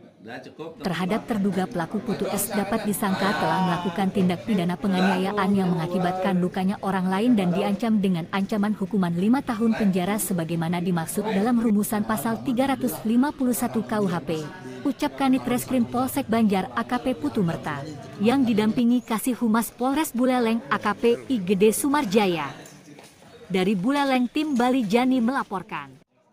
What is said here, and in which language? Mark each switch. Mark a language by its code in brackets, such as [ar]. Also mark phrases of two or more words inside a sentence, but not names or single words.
[id] Terhadap terduga pelaku Putu S dapat disangka telah melakukan tindak pidana penganiayaan yang mengakibatkan lukanya orang lain dan diancam dengan ancaman hukuman 5 tahun penjara sebagaimana dimaksud dalam rumusan pasal 351 KUHP, ucap Kanit Reskrim Polsek Banjar AKP Putu Merta, yang didampingi Kasih Humas Polres Buleleng AKP I Gede Sumarjaya. Dari Buleleng tim Bali Jani melaporkan.